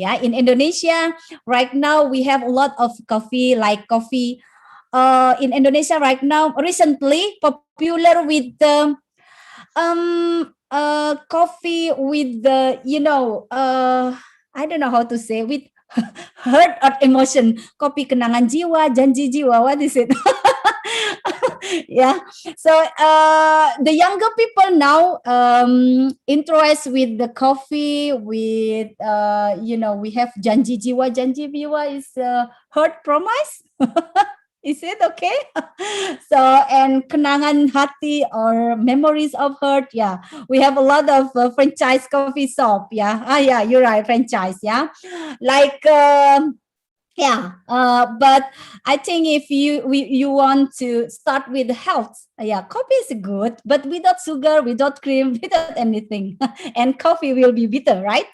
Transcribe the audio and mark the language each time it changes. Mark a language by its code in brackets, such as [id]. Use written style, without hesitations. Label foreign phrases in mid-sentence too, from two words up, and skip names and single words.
[en] In Indonesia right now we have a lot of coffee, like coffee in Indonesia right now, recently popular with coffee with the I don't know how to say, with heart of emotion, [id] kopi kenangan jiwa, janji jiwa, [en] what is it? Yeah, so the younger people now interest with the coffee, with we have janji jiwa is heart promise. Is it okay? So, and [id] kenangan hati [en] or memories of heart. Yeah, we have a lot of franchise coffee shop. Yeah, yeah, you're right, franchise. Yeah, like Yeah, but I think if you want to start with health, yeah, coffee is good, but without sugar, without cream, without anything, and coffee will be bitter, right?